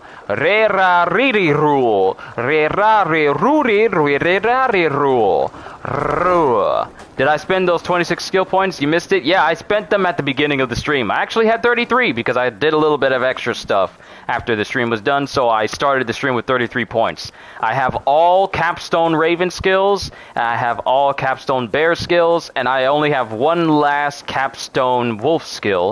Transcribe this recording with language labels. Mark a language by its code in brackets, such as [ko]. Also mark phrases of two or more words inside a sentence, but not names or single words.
[en] re ra riri rule, re ra re ruri re ra re rule. Did I spend those 26 skill points? You missed it? Yeah, I spent them at the beginning of the stream. I actually had 33 because I did a little bit of extra stuff after the stream was done, so I started the stream with 33 points. I have all Capstone Raven skills, and I have all Capstone Bear skills, and I only have one last Capstone Wolf skill.